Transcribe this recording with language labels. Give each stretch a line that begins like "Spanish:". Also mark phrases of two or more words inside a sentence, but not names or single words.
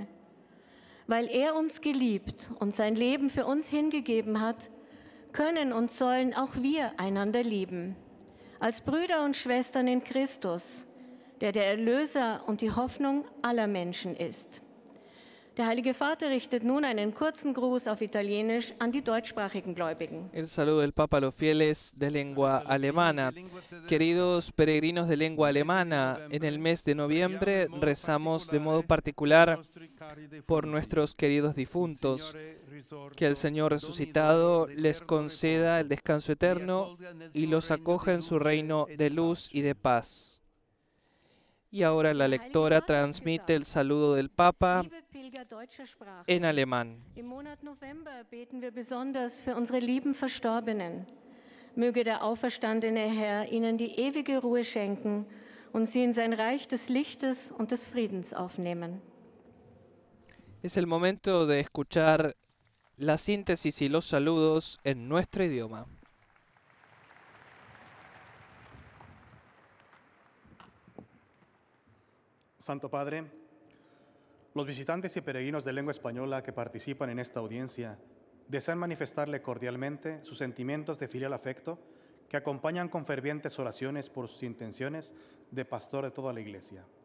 German: Weil er uns geliebt und sein Leben für uns hingegeben hat, können und sollen auch wir einander lieben. Als Brüder und Schwestern in Christus, der Erlöser und die Hoffnung aller Menschen ist. Der Heilige Vater richtet nun einen kurzen Gruß auf Italienisch an die deutschsprachigen Gläubigen.
Spanish: El saludo del Papa a los fieles de lengua alemana. Queridos peregrinos de lengua alemana, en el mes de noviembre rezamos de modo particular por nuestros queridos difuntos. Que el Señor resucitado les conceda el descanso eterno y los acoja en su reino de luz y de paz. Y ahora la lectora transmite el saludo del Papa en alemán.
German: Im Monat November beten wir besonders für unsere lieben Verstorbenen. Möge der auferstandene Herr ihnen die ewige Ruhe schenken und sie in sein Reich des Lichtes und des Friedens aufnehmen.
Spanish: Es el momento de escuchar la síntesis y los saludos en nuestro idioma. Santo Padre, los visitantes y peregrinos de lengua española que participan en esta audiencia desean manifestarle cordialmente sus sentimientos de filial afecto que acompañan con fervientes oraciones por sus intenciones de pastor de toda la Iglesia.